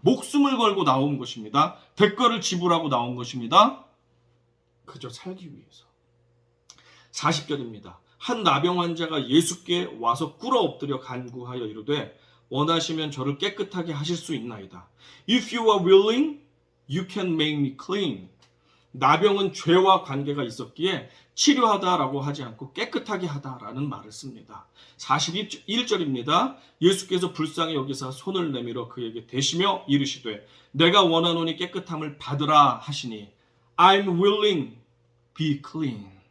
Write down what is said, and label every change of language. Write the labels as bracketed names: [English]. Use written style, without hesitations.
[Korean] 목숨을 걸고 나온 것입니다. 대가를 지불하고 나온 것입니다. 그저 살기 위해서. 40절입니다. 한 나병 환자가 예수께 와서 꿇어 엎드려 간구하여 이르되 원하시면 저를 깨끗하게 하실 수 있나이다. [English] If you are willing, you can make me clean. [Korean] 나병은 죄와 관계가 있었기에 치료하다라고 하지 않고 깨끗하게 하다라는 말을 씁니다. 41절입니다. 예수께서 불쌍히 여기사 손을 내밀어 그에게 대시며 이르시되 내가 원하노니 깨끗함을 받으라 하시니 [English] I'm willing, be clean.